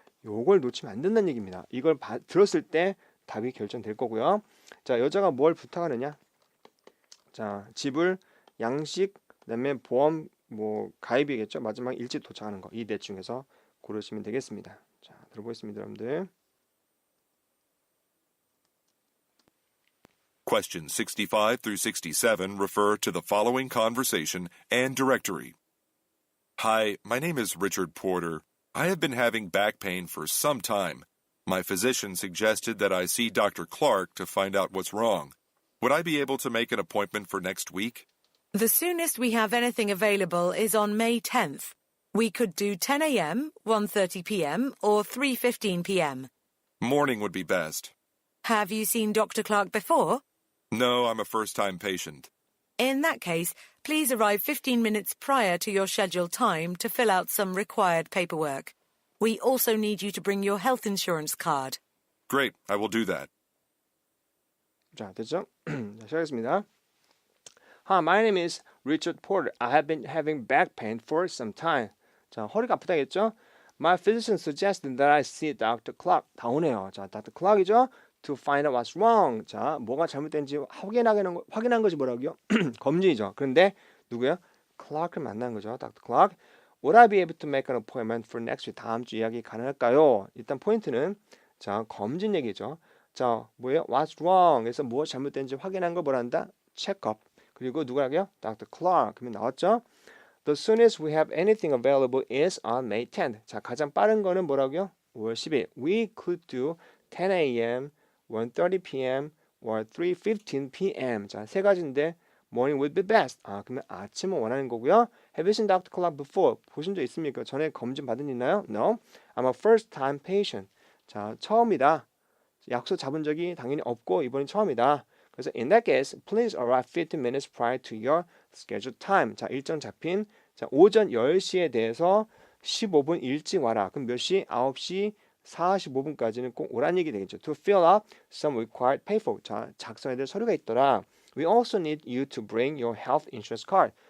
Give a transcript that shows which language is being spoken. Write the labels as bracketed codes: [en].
[ko] 요걸 놓치면 안 된다는 얘기입니다. 이걸 들었을 때 답이 결정될 거고요. 자, 여자가 뭘 부탁하느냐? 자, 지불, 양식, 그다음에 보험 뭐 가입이겠죠. 마지막 일찍 도착하는 거. 이 넷 중에서 고르시면 되겠습니다. 자, 들어보겠습니다, 여러분들. [en] Questions 65 through 67 refer to the following conversation and directory. Hi, my name is Richard Porter. I have been having back pain for some time. My physician suggested that I see Dr. Clark to find out what's wrong. Would I be able to make an appointment for next week? The soonest we have anything available is on May 10th. We could do 10 a.m., 1:30 p.m., or 3:15 p.m. Morning would be best. Have you seen Dr. Clark before? No, I'm a first-time patient. In that case, please arrive 15 minutes prior to your scheduled time to fill out some required paperwork. We also need you to bring your health insurance card. Great, I will do that. [ko] 자, 됐죠? 자, 시작하겠습니다. [en] Hi, my name is Richard Porter. I have been having back pain for some time. [ko] 자, 허리가 아프다겠죠? [en] My physician suggested that I see Dr. Clark. [ko] 다 오네요. [en] 자, Dr. Clark이죠? To find out what's wrong. [ko] 자, 뭐가 잘못된지 확인한 것이 뭐라고요? 검진이죠. 그런데 누구요? Clark을 만난 거죠. [en] Dr. Clark. Would I be able to make an appointment for next week? [ko] 다음 주 예약이 가능할까요? 일단 포인트는 자, 검진 얘기죠. 자, 뭐예요? [en] What's wrong? [ko] 그래서 무엇이 잘못된지 확인한 걸 뭐란다? 체크업. 그리고 누구라고요? Dr. Clark. 그러면 나왔죠? [en] The soonest we have anything available is on May 10th. [ko] 자, 가장 빠른 거는 뭐라고요? 5월 10일. [en] We could do 10 a.m., 1:30 p.m. or 3:15 p.m. [ko] 자, 세 가지인데 [en] morning would be best. [ko] 아, 그러면 아침을 원하는 거고요. [en] Have you seen Dr. Clark before? [ko] 보신 적 있습니까? 전에 검진 받은 일 있나요? [en] No. I'm a first time patient. [ko] 자, 처음이다. 약속 잡은 적이 당연히 없고 이번이 처음이다. [en] 그래서 in that case, please arrive 15 minutes prior to your scheduled time. [ko] 자, 일정 잡힌 자, 오전 10시에 대해서 15분 일찍 와라. 그럼 몇 시? 9시 45분까지는 꼭 오란 얘기 되겠죠. [en] To fill up some required paperwork. [ko] 자, 작성해야 될 서류가 있더라. [en] We also need you to bring your health insurance card.